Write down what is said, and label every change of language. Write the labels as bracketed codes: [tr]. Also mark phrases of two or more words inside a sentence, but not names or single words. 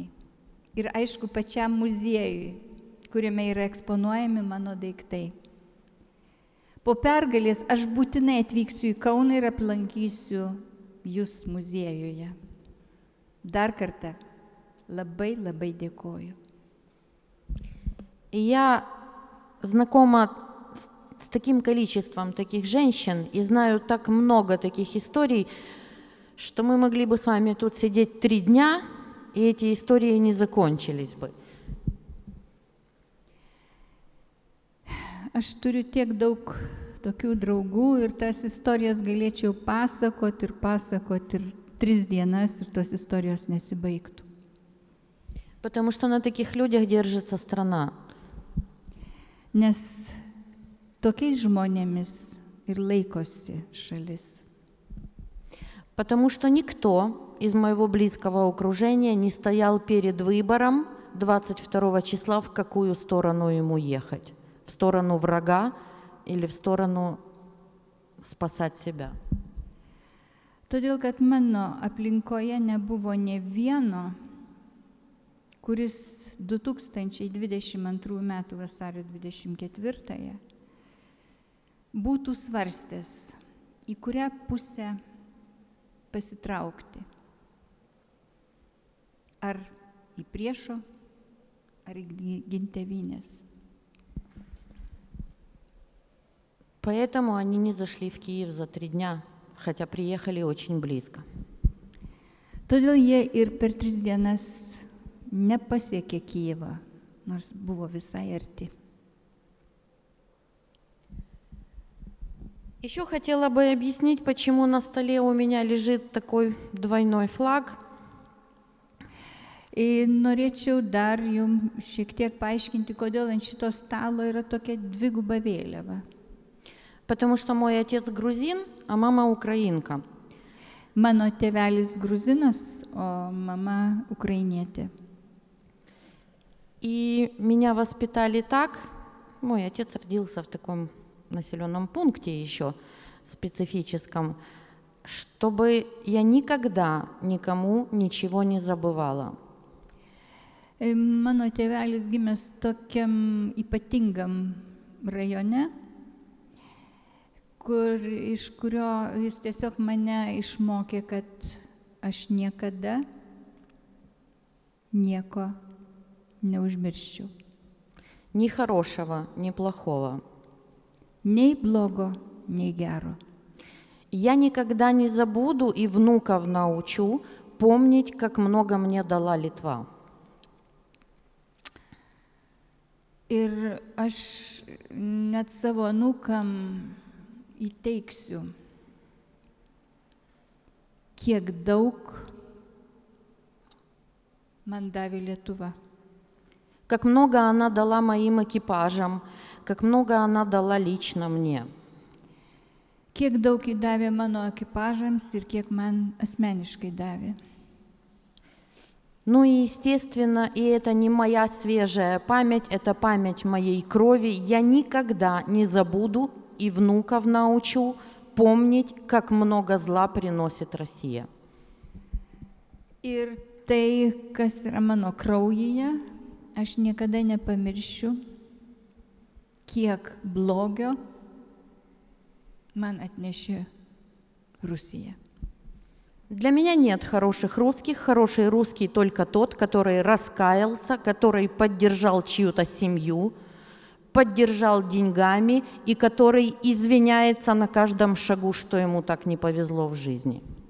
[lt] Ir aišku, pačiam muziejui, kuriame yra eksponuojami mano daiktai. Po pergalės aš būtinai atvyksiu į Kauną ir aplankysiu jūs muziejuje. Dar kartą labai labai dėkoju. [ru] Я знакома с таким количеством таких женщин и знаю так много таких историй, что мы могли бы с вами тут сидеть 3 дня, и эти истории не закончились бы. [lt] Aš turiu tiek daug tokių draugų ir tas istorijas galėčiau pasakoti ir 3 dienas ir tos istorijos nesibaigtų. [ru] Потому что на таких людях держится страна. [lt] Nes tokiais žmonėmis ir laikosi šalis. [ru] Потому что никто из моего близкого окружения не стоял перед выбором 22 числа, в какую сторону ему ехать. В сторону врага или в сторону спасать себя. [lt] Todėl, kad mano aplinkoje nebuvo ne vieno, kuris 2022 m. vasario 24 būtų svarstęs, į kurią pusę pasitraukti. Ar į priešo, ar į gintėvynės. [ru] Поэтому они не зашли в Киев за 3 дня, хотя приехали очень близко. [lt] Todėl jie ir per 3 dienas nepasiekė Kijevą, nors buvo visai arti. [ru] Еще хотела бы объяснить, почему на столе у меня лежит такой двойной флаг. [lt] Norėčiau dar jums šiek tiek paaiškinti, kodėl ant šito stalo yra tokia dviguba vėliava. [ru] Потому что мой отец грузин, а мама украинка. [lt] Mano tėvelis gruzinas, o mama ukrainietė. [ru] И меня воспитали так, мой отец родился в таком населенном пункте еще специфическом, чтобы я никогда никому ничего не забывала. [lt] Mano tėvelis gimęs tokiam ypatingam rajone, iš kurio jis tiesiog mane išmokė, kad aš niekada nieko neužmirščiau. [ru] Ни хорошего, ни плохого. [lt] Nei blogo, nei gero. [ru] Я никогда не забуду и внуков научу помнить, как много мне дала Литва. [lt] Ir aš net savo anūkam įteiksiu, kiek daug man davė Lietuva. [ru] Как много она дала моим экипажам, как много она дала лично мне. [lt] Kiek daug įdavė mano ekipažams ir kiek man asmeniškai davė. [ru] Ну и естественно, и это не моя свежая память, это память моей крови. Я никогда не забуду и внуков научу помнить, как много зла приносит Россия. [lt] Ir tai, kas yra mano kraujyje, aš niekada nepamiršiu, kiek blogio man atnešė Rusija. [ru] Для меня нет хороших русских. Хороший русский только тот, который раскаялся, который поддержал чью-то семью, поддержал деньгами и который извиняется на каждом шагу, что ему так не повезло в жизни.